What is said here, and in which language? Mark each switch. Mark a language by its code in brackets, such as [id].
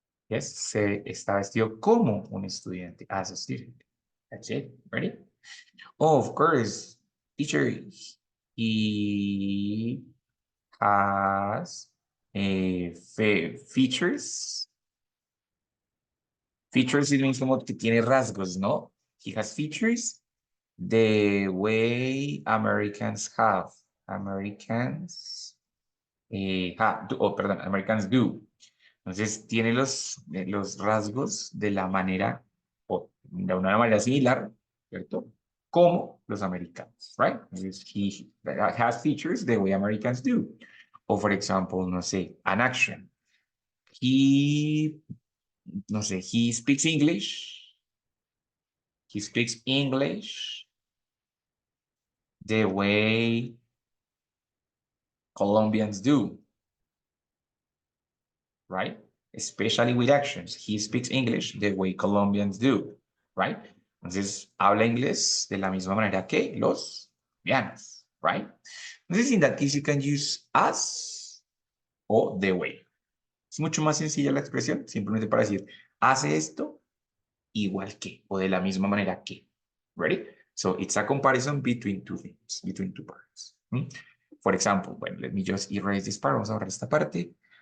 [en] Yes, [es] se está vestido como un estudiante, [en] as a student. That's it, ready? Oh, of course, teacher, he has features. [es] Features [en] it means [es] como que tiene rasgos, ¿no? [en] He has features the way Americans have. Americans, [es] perdón, [en] Americans do. [es] Entonces tiene los rasgos de la manera, o de una manera similar, ¿cierto? Como los americanos, [en] right? [es] Entonces, [en] he has features the way Americans do. O, for example, [es] no sé, [en] an action. He, no sé, he speaks English. He speaks English the way Colombians do, right? Especially with actions. He speaks English the way Colombians do, right? [es] Entonces, habla inglés de la misma manera que los colombianos, [en] right? Entonces, in that case, you can use as o the way. [es] Es mucho más sencilla la expresión, simplemente para decir, hace esto igual que, o de la misma manera que. [en] Ready? So it's a comparison between two things, between two parts. For example, well, let me just erase this part. [es] Vamos a borrar esta parte.